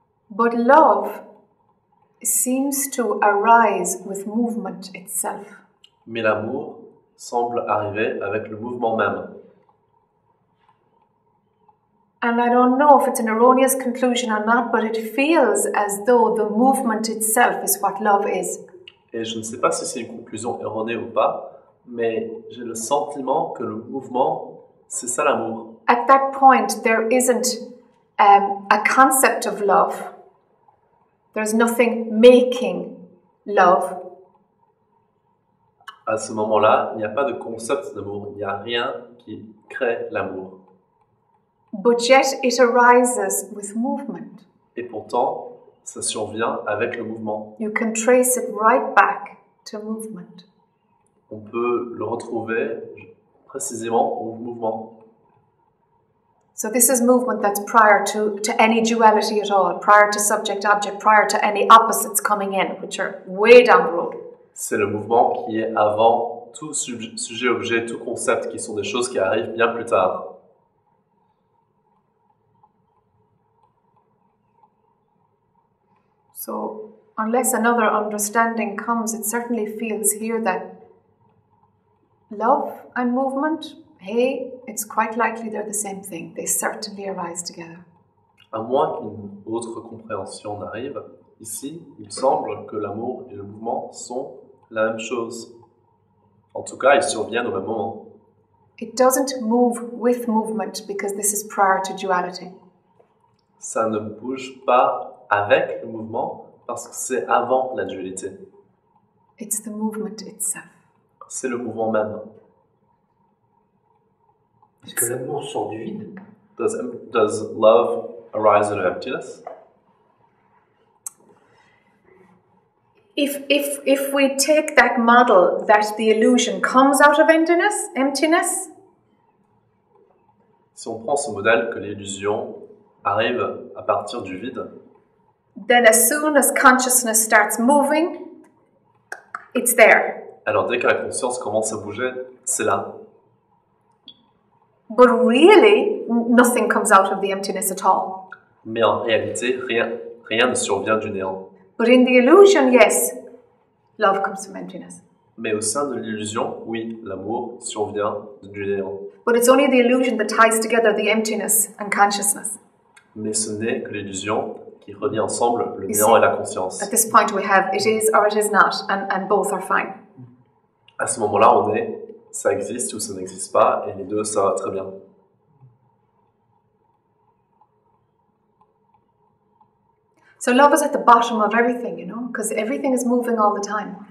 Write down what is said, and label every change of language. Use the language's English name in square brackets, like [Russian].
[English] But love seems to arise with movement itself. [French] Mais l'amour semble arriver avec le mouvement même. [English] And I don't know if it's an erroneous conclusion or not, but it feels as though the movement itself is what love is. [French] Et je ne sais pas si c'est une conclusion erronée ou pas, mais j'ai le sentiment que le mouvement, c'est ça l'amour. [English] At that point, there isn't a concept of love. There's nothing making love. [French] À ce moment-là, il n'y a pas de concept d'amour, il n'y a rien qui crée l'amour. [English] But yet it arises with movement. [French] Et pourtant, ça survient avec le mouvement. [English] You can trace it right back to movement. [French] On peut le retrouver précisément au mouvement. [English] So this is movement that's prior to any duality at all, prior to subject-object, prior to any opposites coming in, which are way down the road. [French] C'est le mouvement qui est avant tout sujet-objet, tout concept, qui sont des choses qui arrivent bien plus tard. [English] So unless another understanding comes, it certainly feels here that love and movement, hey, it's quite likely they're the same thing. They certainly arise together. [French] À moins qu'une autre compréhension n'arrive, ici, il semble que l'amour et le mouvement sont la même chose. En tout cas, ils surviennent au même moment. [English] It doesn't move with movement because this is prior to duality. [French] Ça ne bouge pas avec le mouvement parce que c'est avant la dualité. [English] It's the movement itself. [French] C'est le mouvement même. Est-ce que l'amour sort du vide? [English] Does love arise in emptiness? If we take that model that the illusion comes out of emptiness, [French] Si on prend ce modèle que l'illusion arrive à partir du vide, [English] then as soon as consciousness starts moving, it's there. [French] alors dès que la conscience commence à bouger, c'est là. [English] But really, nothing comes out of the emptiness at all. [French] Mais en réalité, rien ne survient du néant. [English] But in the illusion, yes, love comes from emptiness. [French] Mais au sein de l'illusion, oui, l'amour survient du néant. [English] But it's only the illusion that ties together the emptiness and consciousness. [French] Mais ce n'est que l'illusion qui relie ensemble le [English] You [French] néant [English] see, [French] et la conscience. [English] At this point, we have it is or it is not, and both are fine. [French] À ce moment-là, on est ça existe ou ça n'existe pas, et les deux, ça va très bien. [English] So love is at the bottom of everything, you know, because everything is moving all the time.